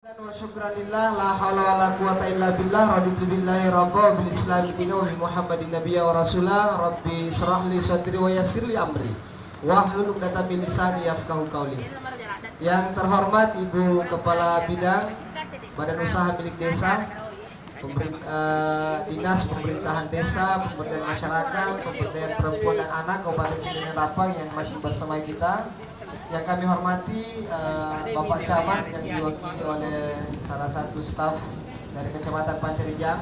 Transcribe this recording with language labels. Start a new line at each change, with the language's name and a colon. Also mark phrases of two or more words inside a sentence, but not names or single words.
Arabic: وشكرا لله لا حول ولا قوة إلا بالله رضيت بالله ربا وبالإسلام دينا وبمحمد نبيا ورسولا رب اشرح لي صدري ويسر لي أمري واحلل عقدة من لساني يفقهوا قولي.
Indonesian: Yang terhormat Ibu Kepala Bidang Badan Usaha Milik Desa, Dinas Pemerintahan Desa, Pemberdayaan Masyarakat, Pemberdayaan Perempuan dan Anak Kabupaten Sidingan Rapang yang masih bersama kita. Yang kami hormati Bapak Camat yang diwakili oleh salah satu staf dari Kecamatan Pancarijang.